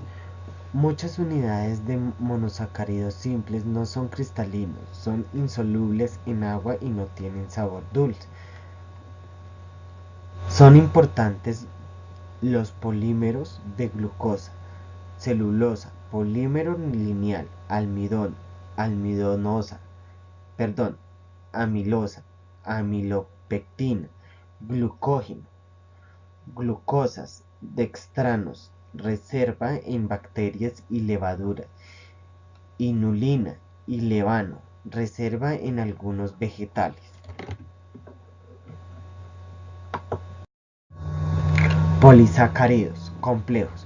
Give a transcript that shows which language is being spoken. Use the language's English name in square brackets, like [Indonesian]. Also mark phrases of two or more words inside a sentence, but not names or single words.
[Spanish] Muchas unidades de monosacáridos simples no son cristalinos, son insolubles en agua y no tienen sabor dulce. Son importantes los polímeros de glucosa, celulosa, polímero lineal, amilosa, amilopectina, glucógeno, glucosas, dextranos, reserva en bacterias y levaduras, inulina y levano, reserva en algunos vegetales. Polisacáridos: complejos.